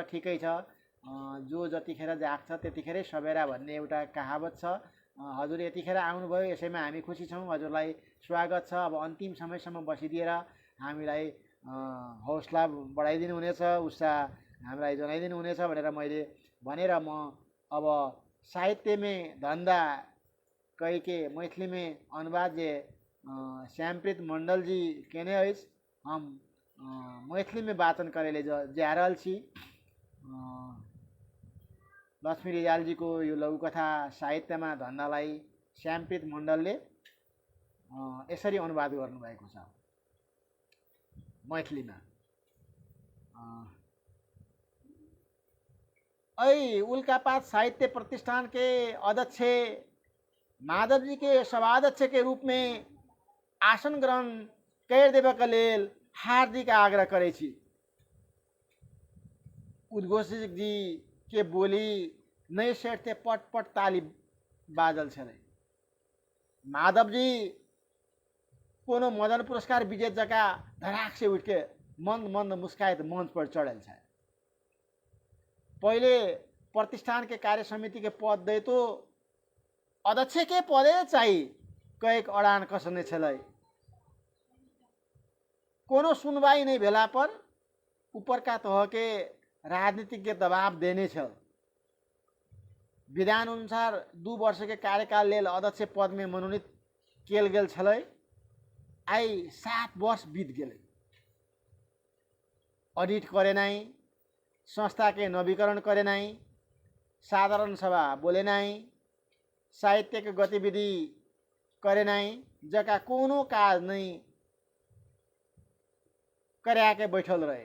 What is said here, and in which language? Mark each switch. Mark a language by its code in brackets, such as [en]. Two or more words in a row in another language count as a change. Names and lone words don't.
[ne] ठिकै छ, जो जतिखेर जाग्छ त्यतिखेरै सबेरा भन्ने एउटा कहावत छ। हजुर यतिखेर आउनुभयो, यसैमा हामी खुसी छौँ, हजुरलाई स्वागत छ। अब अन्तिम समयसम्म बसिदिएर हामीलाई हौसला बढाइदिनु हुनेछ, उत्साह हामीलाई जनाइदिनु हुनेछ भनेर मैले भनेर म [mai] अब साहित्य में धंधा कई के मैथिली में अनुवाद जे श्यामप्रीत मंडल जी केने अछि, हम मैथिली में वाचन करेले जा रहल छी। [ne] लक्ष्मी रिजाल जी को यो लघुकथा साहित्य में धन्दालाई श्यामप्रीत मण्डलले यसरी अनुवाद गर्नुभएको छ मैथिलीमा। [mai] ऐ उल्कापात साहित्य प्रतिष्ठान के अध्यक्ष माधव जी के सभाध्यक्ष के रूप में आसन ग्रहण कर देबक लेल हार्दिक आग्रह करे छी। उद्घोषक जी के बोली नहीं सेठते पट पट ताली बाजल छले। माधव जी कोनो मदन पुरस्कार विजेता जका धड़ाक से उठ के मंद मंद मुस्कायत मंच पर चढ़ल है। पहले प्रतिष्ठान के कार्य समिति के पद दे तो अध्यक्ष के पदे चाहिए कैक अड़ान कसने छलै। कोनो सुनवाई नहीं भेला पर ऊपर का तह के राजनीतिक के दबाव देने छल। विधान अनुसार 2 वर्ष के कार्यकाल लेल अध्यक्ष पद में मनोनीत कियल गेल छलै। आई 7 वर्ष बीत गेलै, ऑडिट करे नहीं, संस्था के नवीकरण करे नहीं, साधारण सभा बोले नहीं, साहित्य के गतिविधि करे नहीं, जका कोनो काज नहीं करे के बैठल रहे।